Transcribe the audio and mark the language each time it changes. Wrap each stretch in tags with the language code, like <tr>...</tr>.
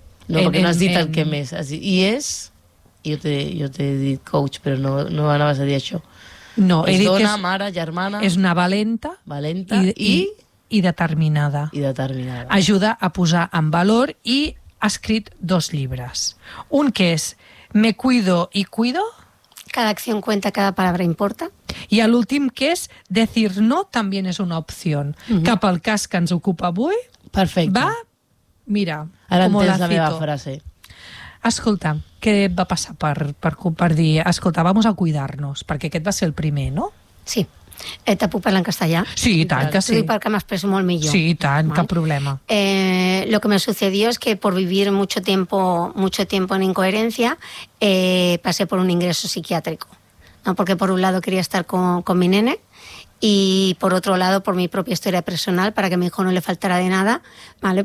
<ca>No, perquè no has dit el que més. I és... Jo t'he dit coach, però no anaves a dir això. No, he dit que és... dona, mare, germana... És una valenta i determinada. I determinada. Ajuda a posar en valor i ha escrit dos llibres. Un que és</ca> <es>Me cuido y cuido. Cada acción cuenta, cada palabra importa.</es> <ca>I l'últim que és</ca> <es>Decir no también es una opción.</es> <ca>Uh-huh. Cap al cas que ens ocupa avui... Perfecte. Va... Mira, ara com entens la meva frase. Escolta, què et va passar per dir, escolta,</ca> <es>vamos a cuidarnos,</es> <ca>perquè aquest va ser el primer, no? Sí. Te puc parlar en castellà? Sí, i tant que sí. Sí, perquè m'expreso molt millor. Sí, i tant, cap problema.</ca> <es>Lo que me sucedió es que por vivir mucho tiempo en incoherencia, pasé por un ingreso psiquiátrico. No, porque por un lado quería estar con mi nene y por otro lado por mi propia historia personal, para que a mi hijo no le faltara de nada, ¿vale?</es>